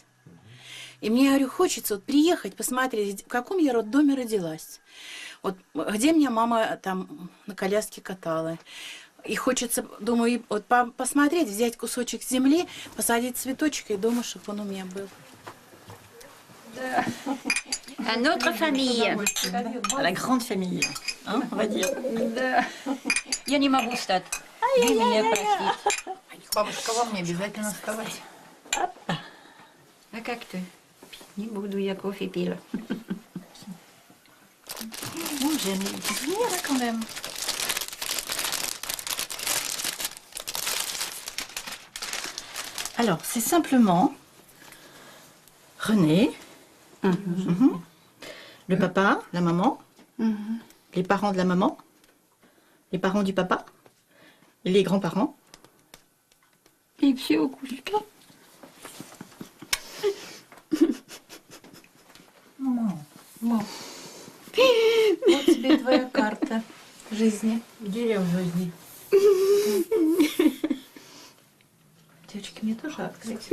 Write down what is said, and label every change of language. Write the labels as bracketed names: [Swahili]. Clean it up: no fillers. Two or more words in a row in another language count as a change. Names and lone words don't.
[Russian] И мне, говорю, хочется вот приехать, посмотреть, в каком я роддоме родилась. Вот где меня мама там на коляске катала. И хочется, думаю, вот посмотреть, взять кусочек земли, посадить цветочек, и дома, чтобы он у меня был. Да. [French] À notre famille. À la grande famille, hein, on va dire. [Russian] Да. Я не могу встать. Вы меня простите. Бабушка, вам не обязательно вставать. А как ты? Не буду, я кофе пила. [French] Bon, j'aime les petits souvenirs là quand même. Alors, c'est simplement René, le papa, la maman, les parents de la maman, les parents du papa, et les grands-parents. [Russian] И все, Кузька. Вот тебе твоя карта жизни. Где я в жизни? Девочки, мне тоже открыть?